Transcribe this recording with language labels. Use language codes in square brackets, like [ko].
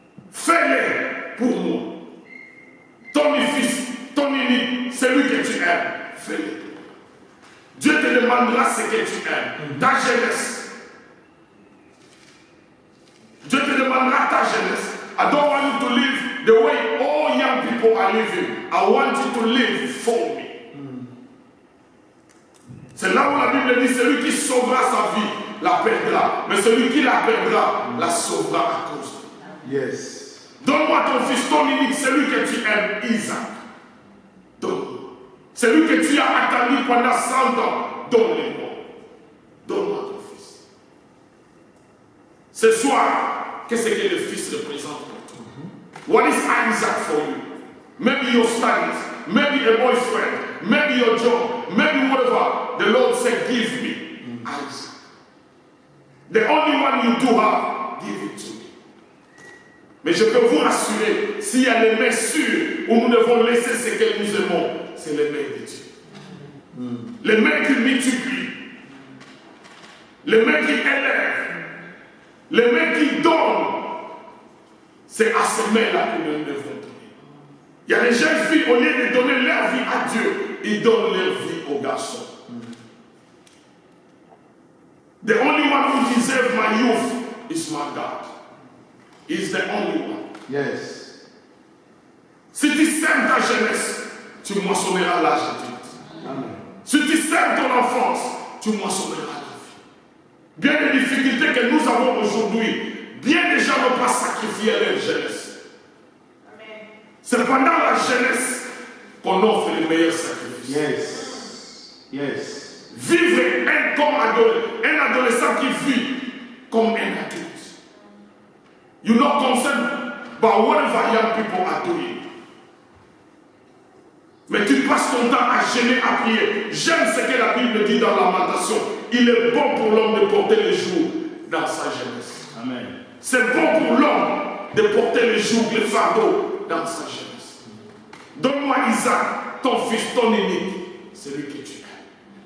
[fr] Fais-les pour moi. Ton fils, ton unique, celui que tu aimes, fais-le. Dieu te demandera ce que tu aimes, ta jeunesse. Dieu te demandera ta jeunesse. [en] I don't want you to live the way all young people are living. I want you to live for me. [fr] C'est là où la Bible dit, celui qui sauvera sa vie, la perdra. Mais celui qui la perdra, la sauvera à cause de lui. [en] Yes. [fr] Donne-moi ton fils, ton unique, celui que tu aimes, Isaac. Donne-moi. Celui que tu as attendu pendant 100 ans, donne-le-moi. Donne-moi ton fils. Ce soir, qu'est-ce que le fils représente pour toi? [en] What is Isaac for you? Maybe your studies, maybe a boyfriend, maybe your job, maybe whatever. The Lord said, give me Isaac. The only one you do have, give it to me. [fr] Mais je peux vous rassurer, s'il y a les mains sûres où nous devons laisser ce que nous aimons, c'est les mains de Dieu. Les mains qui multiplient, les mains qui élèvent, les mains qui donnent. C'est à ces mains-là que nous devons donner. Il y a des jeunes filles, au lieu de donner leur vie à Dieu, ils donnent leur vie aux garçons. [en] The only one who deserves my youth is my God. He's the only one. Yes. [fr] Si tu sèmes ta jeunesse, tu moissonneras l'âge adulte. Amen. Si tu sèmes ton enfance, tu moissonneras la vie. Bien des difficultés que nous avons aujourd'hui, bien des gens n'ont pas sacrifié leur jeunesse. Amen. C'est pendant la jeunesse qu'on offre les meilleurs sacrifices. [en] Yes. Yes. [fr] Vivre un adolescent qui vit comme un adulte. [en] You're not concerned by whatever young people are doing. [fr] Mais tu passes ton temps à gêner, à prier. J'aime ce que la Bible dit dans Lamentation. Il est bon pour l'homme de porter les jours dans sa jeunesse. Amen. C'est bon pour l'homme de porter les jours, les fardeaux dans sa jeunesse. Donne-moi Isaac, ton fils, ton unique, celui que tu aimes.